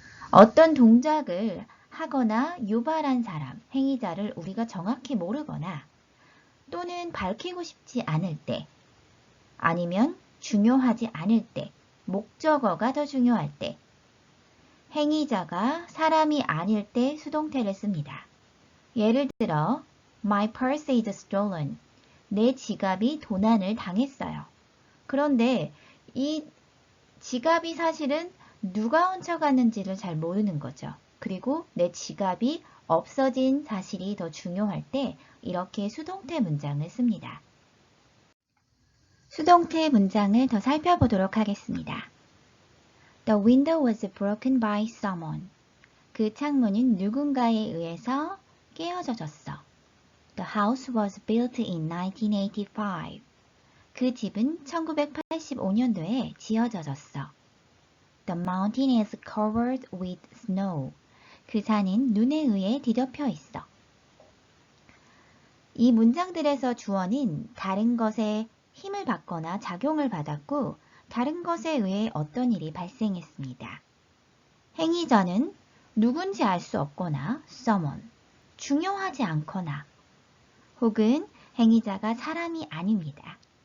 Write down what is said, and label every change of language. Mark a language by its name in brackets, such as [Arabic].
[Korean] 어떤 동작을 하거나 유발한 사람, 행위자를 우리가 정확히 모르거나 또는 밝히고 싶지 않을 때 아니면 중요하지 않을 때, 목적어가 더 중요할 때, 행위자가 사람이 아닐 때 수동태를 씁니다. 예를 들어, [English] My purse is stolen. [Korean] 내 지갑이 도난을 당했어요. 그런데 이 지갑이 사실은 누가 훔쳐갔는지를 잘 모르는 거죠. 그리고 내 지갑이 없어진 사실이 더 중요할 때 이렇게 수동태 문장을 씁니다. 수동태 문장을 더 살펴보도록 하겠습니다. [English] The window was broken by someone. [Korean] 그 창문은 누군가에 의해서 깨어져졌어. [English] The house was built in 1985. [Korean] 그 집은 1985년도에 지어져졌어. [English] The mountain is covered with snow. [Korean] 그 산은 눈에 의해 뒤덮여 있어. 이 문장들에서 주어는 다른 것에 힘을 받거나 작용을 받았고 다른 것에 의해 어떤 일이 발생했습니다. 행위자는 누군지 알 수 없거나 someone, 중요하지 않거나 혹은 행위자가 사람이 아닙니다.